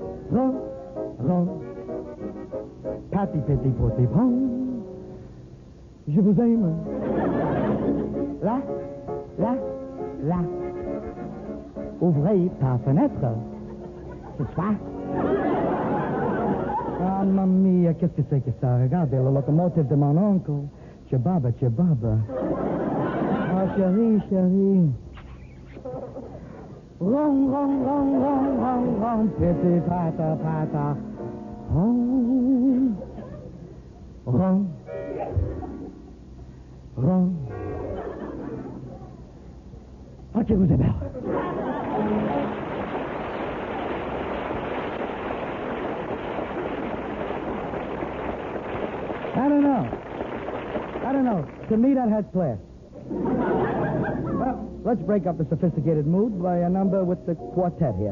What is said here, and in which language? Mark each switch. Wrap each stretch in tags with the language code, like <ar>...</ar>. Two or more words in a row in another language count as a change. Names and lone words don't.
<fr>Ron, ron. Patty, pitty, potty, pom. Je vous aime. Là, là, là. Ouvrez ta fenêtre. C'est ça? Ah,</fr> <it>mamma mia,</it> <fr>qu'est-ce que c'est que ça? Regardez, le locomotive de mon oncle. Chebaba, chebaba. Oh, chérie, chérie. Ron, ron, ron, ron, ron, ron. Pitty, pata, pata. Ron. Ron. Ron. Ah, que vous aimez.</fr> <en>I don't know. To me, that has class. Well, let's break up the sophisticated mood by a number with the quartet here.</en>